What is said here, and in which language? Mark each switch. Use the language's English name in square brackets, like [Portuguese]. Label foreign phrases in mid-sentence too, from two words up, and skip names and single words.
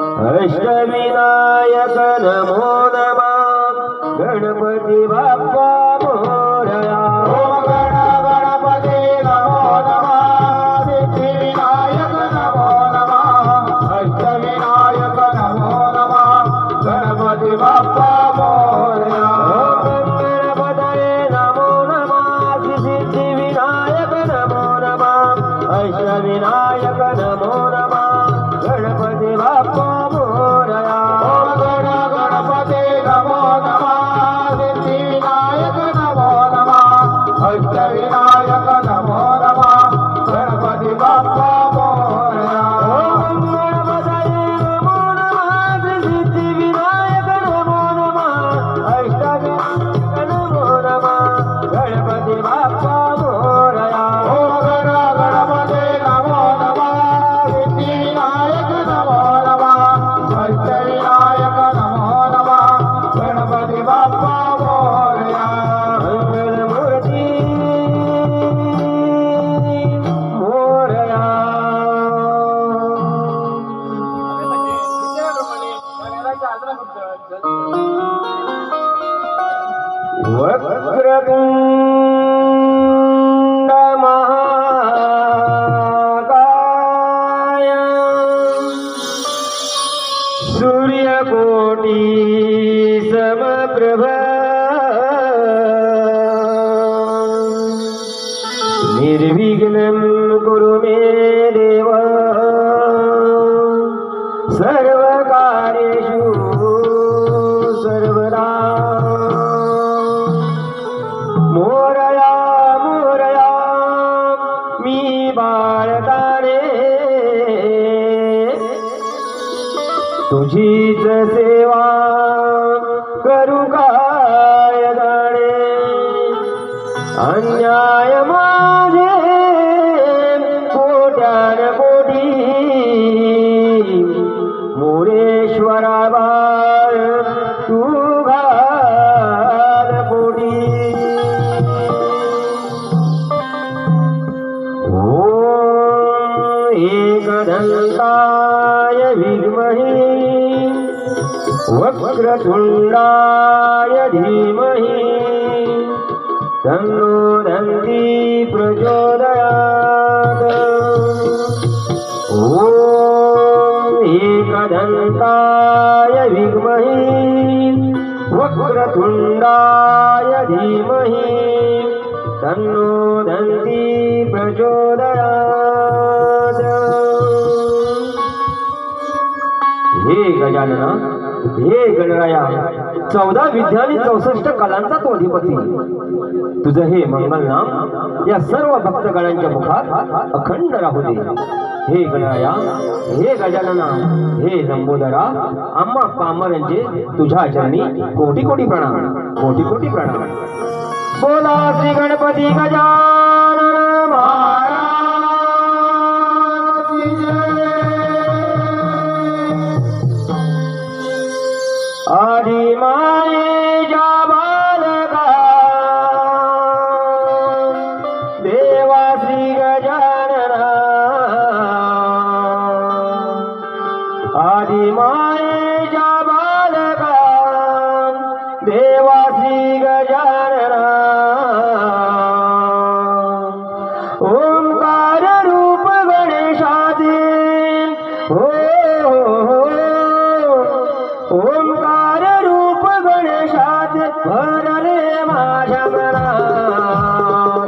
[Sanskrit] अष्टविनायक नमो नमः [Marathi] गणपती बाप्पा मोरया. [Sanskrit] ओम गणपती नमो नमः सिद्धिविनायक नमो नमः अष्टविनायक नमो नमः [Marathi] गणपती बाप्पा मोरया. [Sanskrit] ओम गणपतये नमो नमः सिद्धिविनायक नमो नमः अष्टविनायक नमो नमः [Marathi] गणपती बाप्पा मोरया. [Sanskrit] ओम गणपती नमो नमः सिद्धिविनायक नमो नमः अष्टविनायक नमो नमः [Marathi] गणपती बाप्पा मोरया. [Sanskrit] ओम गणपतये नमो नमः सिद्धिविनायक नमो नमः अष्टविनायक नमो नमः [Marathi] गणपती बाप्पा मोरया. [Sanskrit] ओम गणपती नमो नमः सिद्धिविनायक नमो नमः अष्टविनायक नमो नमः [Marathi] गणपती बाप्पा मोरया. मंगलमूर्ती मोरया. [Sanskrit] वक्रतुंड महाकाय सूर्यकोटि समप्रभ निर्विघ्नं कुरु मे देव सर्वकार्येषु सर्वदा. [Marathi] मोरया मोरया मी बाळताने तुझीच सेवा करू काय जाणे. अन्याय माझे कोट्यान कोटी मोरेश्वरा बाळ तू घाल पोटी. [Sanskrit] ओम एकदंताय विद्महे वक्रतुंडाय धीमहि तन्नो दन्ती प्रचोदयात्. ओम एकदंताय विद्महे वक्रतुंडाय धीमहि तन्नो दन्ती प्रचोदयात्. [Marathi] हे गजानना, हे गणराया, 14 विद्या आणि 64 कलांचा तो अधिपती. तुझं हे मंगल नाम या सर्व भक्तगणांच्या मुखात अखंड राहू दे. हे गणराया, हे गजानना, हे लंबोदरा, आम्हा पामरांचे तुझ्या चरणी कोटी कोटी प्रणाम, कोटी कोटी प्रणाम. बोला श्री गणपती गजानन [Hindi] महाराज की जय. [Marathi] आदि मायेच्या बालका देवा श्री गजानना. आदि मायेच्या बालका देवा श्री गजानना. ओंकार रूप गणेशाचे हो ओंकार रूप गणेशाचे भरले माझ्या मनात.